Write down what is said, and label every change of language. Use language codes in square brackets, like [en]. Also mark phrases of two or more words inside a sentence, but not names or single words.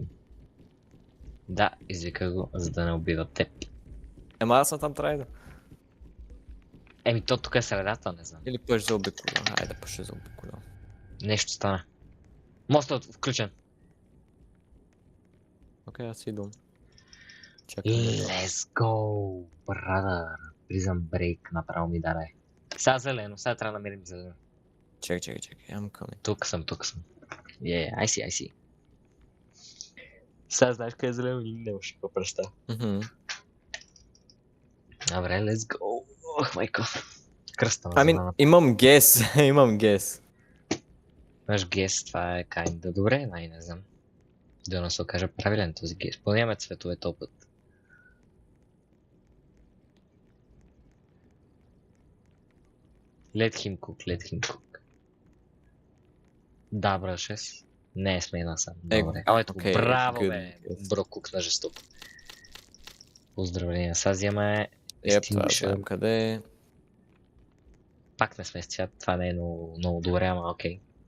[bg] Да, извика го, за да не убива теб. Ема аз съм там трябва да. То тук е средата, не знам. Или пъш за обиколя. Хайде пъш за обиколя. Нещо стана. Мостът включен. Окей, аз идвам. Чакай да идвам. [en] Let's go, brother. Prison break [bg] направо ми даде. Сега зелено, сега трябва да намерим зелено. Чакай. [en] I'm coming. [bg] Тук съм. [en] I see. [bg] Сега знаеш къде е зелено и нямаше какво представа. Добре, [en] let's go. [bg] Ох, майко. Кръста на зелена. Имам гес. Наш гес, това е kinda добре, не знам. Да не се окаже правилен този гес. Поне имаме цветове този път. [en] Let him cook. [bg] Да, брашес. Не е смена сам. Добре. Ето го, браво бе. [en] Bro cook [bg] на жестоко. Поздравления. Сега взимаме Това къде е? Пак не сме с цвят. Това не е много добре, ама окей.